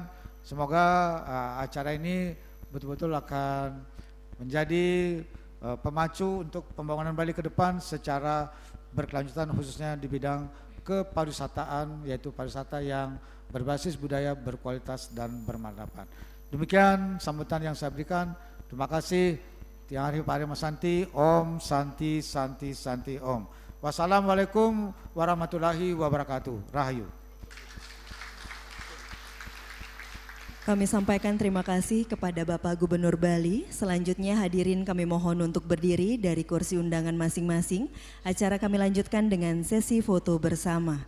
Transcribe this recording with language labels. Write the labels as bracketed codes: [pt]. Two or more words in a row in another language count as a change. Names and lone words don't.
[id] Semoga acara ini betul-betul akan menjadi pemacu untuk pembangunan Bali ke depan secara berkelanjutan, khususnya di bidang kepariwisataan, yaitu pariwisata yang berbasis budaya, berkualitas dan bermartabat. Demikian sambutan yang saya berikan. Terima kasih. Tiang Hari Pak Arya Santi. [sa] Om Santi Santi Santi Om. [ar] Wassalamualaikum warahmatullahi wabarakatuh. [id] Rahayu. Kami sampaikan terima kasih kepada Bapak Gubernur Bali. Selanjutnya hadirin kami mohon untuk berdiri dari kursi undangan masing-masing. Acara kami lanjutkan dengan sesi foto bersama.